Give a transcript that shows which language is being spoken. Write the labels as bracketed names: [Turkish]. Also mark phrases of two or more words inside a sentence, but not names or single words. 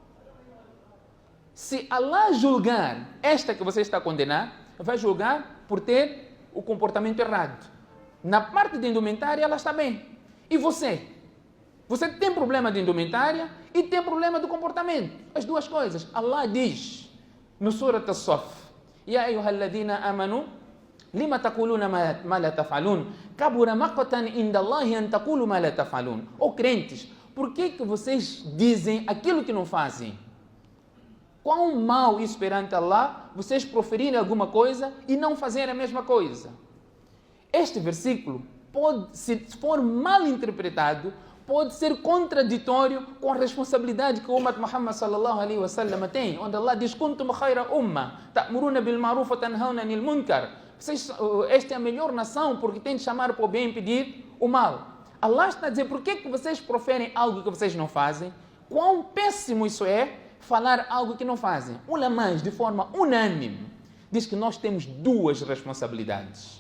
[Portuguese] Se Allah julgar esta que você está a condenar, vai julgar por ter o comportamento errado. Na parte de indumentária, ela está bem. E você? Você tem problema de indumentária e tem problema do comportamento. As 2 coisas. Allah diz no Surat As-Saff: [Arabic] يا أيها الذين آمنوا لم تقولون ما لا تفعلون كبر مقتا عند الله أن تقولوا ما لا تفعلون. [Portuguese] Ó crentes, por que vocês dizem aquilo que não fazem? Quão mal isso perante Allah, vocês proferirem alguma coisa e não fazerem a mesma coisa. Este versículo pode, se for mal interpretado, pode ser contraditório com a responsabilidade que o [Arabic] أمة محمد صلى الله عليه وسلم [Portuguese] tem, onde Allah diz: [Arabic] "كنتم خير أمة تأمرون بالمعروف وتنهون عن المنكر." [Portuguese] Esta é a melhor nação porque tem de chamar para o bem e impedir o mal. Allah está a dizer: por que vocês proferem algo que vocês não fazem? Quão péssimo isso é, falar algo que não fazem. Ulamãs, de forma unânime, diz que nós temos 2 responsabilidades.